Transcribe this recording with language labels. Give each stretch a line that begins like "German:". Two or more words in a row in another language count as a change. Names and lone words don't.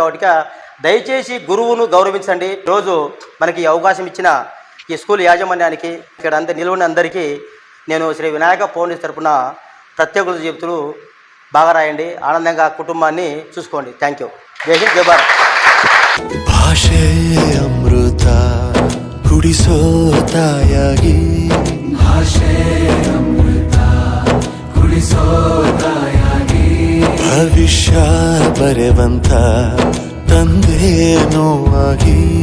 Telugu: కాబట్టి దయచేసి గురువును గౌరవించండి. రోజు మనకి అవకాశం ఇచ్చిన ఈ స్కూల్ యాజమాన్యానికి, ఇక్కడ నిలవని అందరికీ నేను శ్రీ వినాయక ఫౌండేషన్ తరపున ప్రత్యేక చెబుతూ బాగా రాయండి, ఆనందంగా కుటుంబాన్ని చూసుకోండి.
English: thank you.
Hindi: जय हिंद, जय भारत.
Kannada: ಭಾಷೆ ಅಮೃತ ಕುಡಿಸೋತಾಯಾಗಿ, ಭಾಷೆ ಅಮೃತ ಕುಡಿಸೋತಾಯಾಗಿ, ಭವಿಷ್ಯ ಬರೆವಂತ ತಂದೇನೋ ಆಗಿ,